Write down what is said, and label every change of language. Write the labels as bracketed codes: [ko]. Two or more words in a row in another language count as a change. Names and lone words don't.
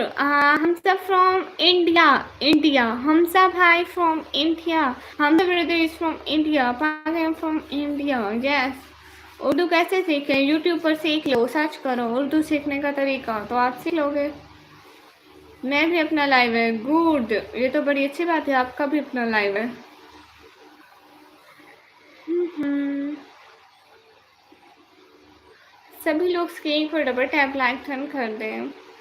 [en] Hamza from India. India. Hamza bhai from India. Hamza brother is from India. Pakistan from India. Yes. [hi] उर्दू कैसे सीखें? यूट्यूब पर सीख लो, सर्च करो उर्दू सीखने का तरीका, तो आप सीख लोगे। मैं भी अपना लाइव है, गुड, ये तो बड़ी अच्छी बात है, आपका भी अपना लाइव है। सभी लोग स्क्रीन पर [en] double tap like turn [hi] कर दें।